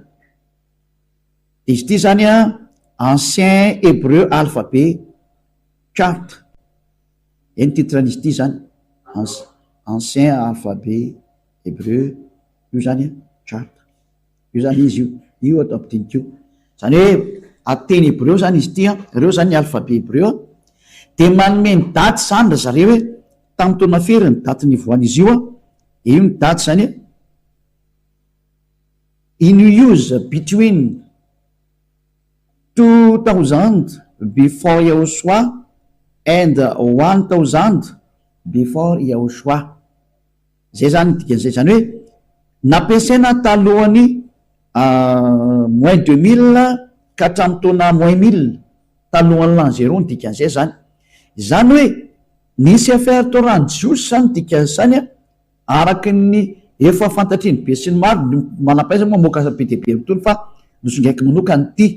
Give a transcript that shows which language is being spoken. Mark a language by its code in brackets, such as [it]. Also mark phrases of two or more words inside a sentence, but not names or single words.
[mg] Izy ity zany [fr] ancien hébreu [en] alphabet chart, [mg] eny titran'izy ity zany [fr] ancien alphabet hébreu [mg] io zany chart, io zany izy io atao ampidinika io zany hoe ateny hébreu zany izy ity reo zany ny [fr] alphabet hébreu [mg] dia manome ny daty zany ra zareo hoe tamin'ny taona firy ny daty nivoan'izy io io ny daty zany [en] in use between 2000 before YAHOSHUAH and 1000 before YAHOSHUAH. [mg] Zay zany dikan'izay zany hoe nampiasaina talohany moins 2000 ka hatramin'ny taona moins 1000 talohan'ny [fr] l'an zéro [mg] ny dikan'izay zany. Zany hoe nisy affaire Torah ny jiosy zany dikan'izany araky ny efa fantatriny be sy ny maro manam-pahaizana moa mamoaka be dia be mitony fa nosongaiko manokany ity